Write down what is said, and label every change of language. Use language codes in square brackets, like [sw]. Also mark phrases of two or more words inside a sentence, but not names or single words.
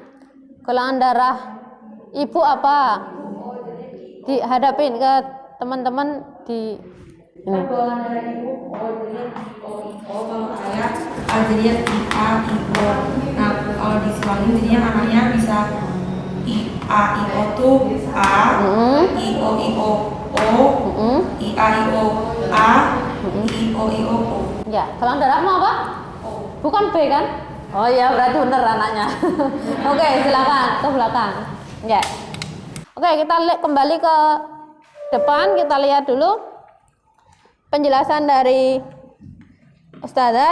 [id] Golongan darah ibu apa? Dihadapin ke teman-teman di ini. golongan darah ibu O, jadinya IO, kalau ayah A jadinya IA, IO. Nah, kalau disuangin jadinya anaknya bisa IA, IO tuh A, IO, IO, O, IA, IO, A, IO, IO, O. Ya, golongan darahmu apa? Bukan B kan? Oh iya, berarti bener anaknya. Oke, silakan ke belakang. Ya. Oke, kita kembali ke depan, kita lihat dulu penjelasan dari Ustazah.